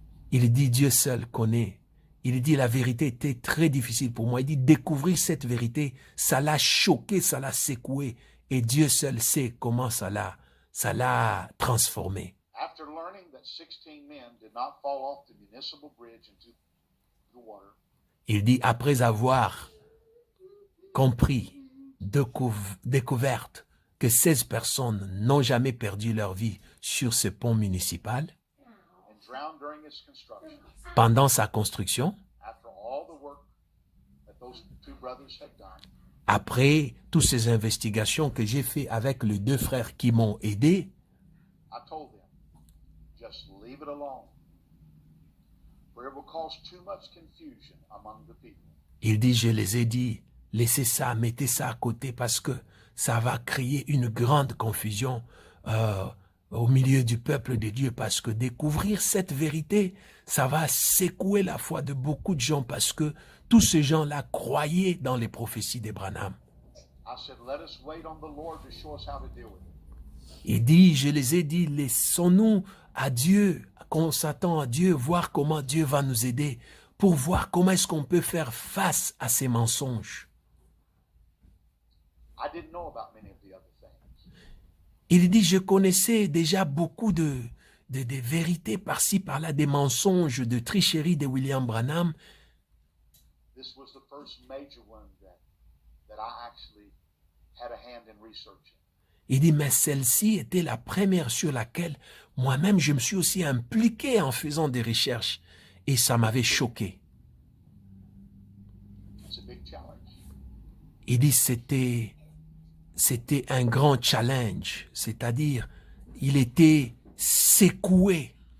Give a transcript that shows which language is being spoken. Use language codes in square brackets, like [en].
[fr] Il dit Dieu seul connaît. Il dit la vérité était très difficile pour moi. Il dit découvrir cette vérité, ça l'a choqué, ça l'a secoué. Et Dieu seul sait comment ça l'a transformé. [en] After learning that 16 men did not fall off the municipal bridge into the water, [fr] il dit après avoir compris, découverte que 16 personnes n'ont jamais perdu leur vie sur ce pont municipal, [en] and drowned during its construction, [fr] pendant sa construction, [en] after all the work that those two brothers had done, [fr] après toutes ces investigations que j'ai fait avec les deux frères qui m'ont aidé, [en] I told them, just leave it alone, for it will cause too much confusion among the people. [fr] il dit, je les ai dit, laissez ça, mettez ça à côté parce que ça va créer une grande confusion au milieu du peuple de Dieu parce que découvrir cette vérité, ça va secouer la foi de beaucoup de gens parce que tous ces gens-là croyaient dans les prophéties d'Abraham. [en] I said, let us wait on the Lord to show us how to deal with it. [fr] Il dit, je les ai dit, laissons-nous à Dieu, qu'on s'attend à Dieu, voir comment Dieu va nous aider pour voir comment est-ce qu'on peut faire face à ces mensonges. [en] I didn't know about many of the other things. [fr] Il dit, je connaissais déjà beaucoup de vérités par-ci, par-là, des mensonges, de tricheries de William Branham. [en] This was the first major one that I actually had a hand in researching. [fr] Il dit, mais celle-ci était la première sur laquelle moi-même je me suis aussi impliqué en faisant des recherches et ça m'avait choqué. Il dit, c'était un grand challenge, c'est-à-dire, il était secoué.